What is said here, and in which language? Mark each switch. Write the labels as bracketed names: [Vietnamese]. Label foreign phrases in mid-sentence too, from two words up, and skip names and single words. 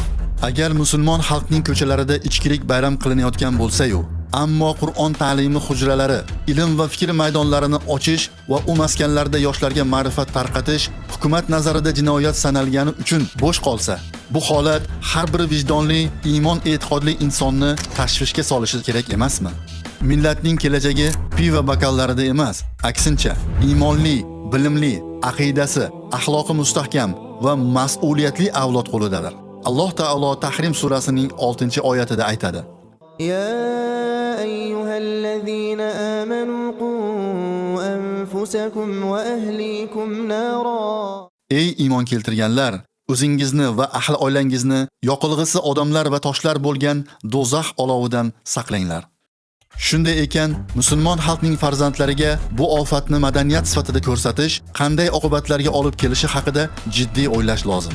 [Uzbek] Agar musulmon xalqning ko'chalarida ichkilik bayram qilinayotgan bo'lsa-yu, ammo Qur'on ta'limi hujralari, ilm va fikr maydonlarini ochish va u maskanlarda yoshlarga ma'rifat tarqatish hukumat nazarida jinoyat sanalgani uchun bo'sh qolsa, bu holat har bir vijdonli, iymon e'tiqodli insonni tashvishga solishi kerak emasmi? Millatning kelajagi pivo bokallarida emas, aksincha, iymonli, bilimli, aqidasi, axloqi mustahkam va mas'uliyatli avlod qo'lidadir. Alloh taolo Tahrim surasining 6-oyatida aytadi: [Arabic] يا أيها الذين آمنوا قوا أنفسكم وأهليكم نارا. [Uzbek] Ey iymon keltirganlar, o'zingizni va ahli oilangizni yoqilg'isi odamlar va toshlar bo'lgan do'zax olovidan saqlanglar. Shunday ekan, musulmon xalqning farzandlariga bu ofatni madaniyat sifatida ko'rsatish qanday oqibatlarga olib kelishi haqida jiddiy o'ylash lozim.